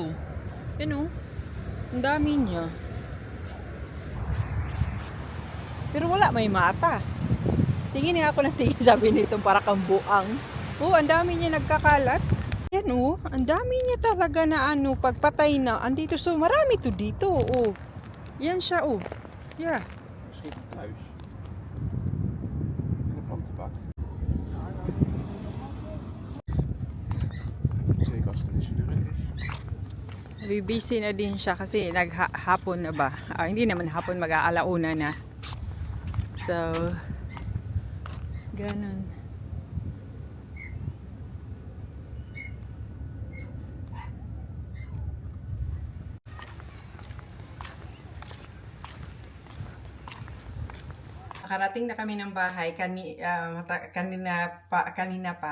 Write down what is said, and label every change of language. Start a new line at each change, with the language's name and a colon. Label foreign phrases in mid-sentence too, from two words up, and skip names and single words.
Filipino: Ang dami niya. Pero wala, may mata. Tingin nga ako ng tingin, sabi nito para kang buang. Ang dami niya nagkakalat. Yan ang dami niya talaga na pagpatay na. Andito, so marami to dito. Yan siya Yeah.
Dutch: Misschien thuis. In de plantenbak. Zeker als het niet zo druk is.
Filipino: Busy na din siya kasi naghapon na ba. Hindi naman hapon, mag-aalauna na. So, ganun. Nakarating na kami ng bahay kanina pa.